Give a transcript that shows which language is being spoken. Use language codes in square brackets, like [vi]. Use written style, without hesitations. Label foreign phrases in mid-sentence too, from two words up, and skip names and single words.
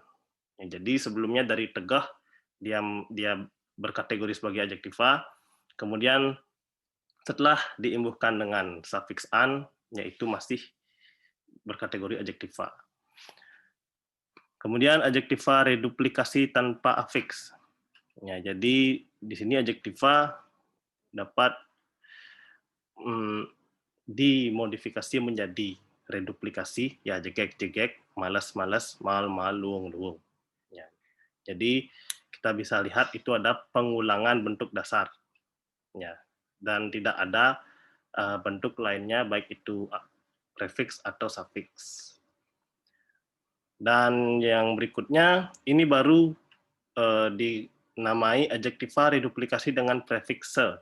[id] Ya, jadi sebelumnya dari tegah, dia berkategori sebagai adjektiva, kemudian setelah diimbuhkan dengan sufiks an, yaitu masih berkategori adjektiva. Kemudian adjektiva reduplikasi tanpa afiks. Ya, jadi di sini adjektiva dapat dimodifikasi menjadi reduplikasi, ya jegek-jegek, malas-malas, mal-mal, luung-luung. Ya. Jadi kita bisa lihat itu ada pengulangan bentuk dasar. Ya. Dan tidak ada bentuk lainnya baik itu prefiks atau sufiks. Dan yang berikutnya, ini baru dinamai adjektiva reduplikasi dengan prefikse.